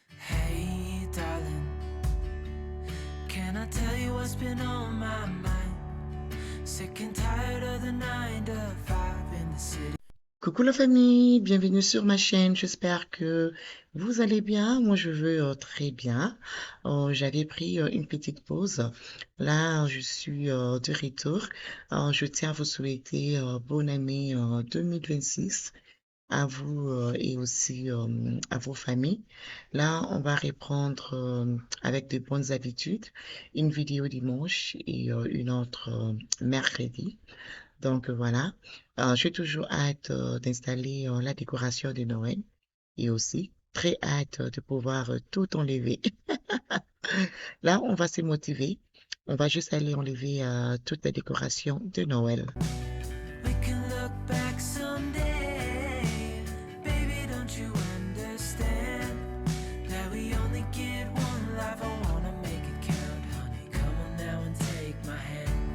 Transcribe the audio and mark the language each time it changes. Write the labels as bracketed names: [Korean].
[English] Hey, darling, can I tell you what's been on my mind? Sick and tired of the 9 to 5 in the city. [French] Coucou la famille, bienvenue sur ma chaîne, j'espère que vous allez bien, moi je vais très bien. J'avais pris une petite pause, là je suis de retour. Je tiens à vous souhaiter bonne année 2026 à vous et aussi à vos familles. Là on va reprendre avec de bonnes habitudes, une vidéo dimanche et une autre mercredi. Donc voilà, j'ai toujours hâte d'installer la décoration de Noël et aussi très hâte de pouvoir tout enlever. Là, on va se motiver. On va juste aller enlever toute la décoration de Noël. [English] We can look back someday. Baby, don't you understand that we only get one life? I wanna make it count, honey. Come on now and take my hand.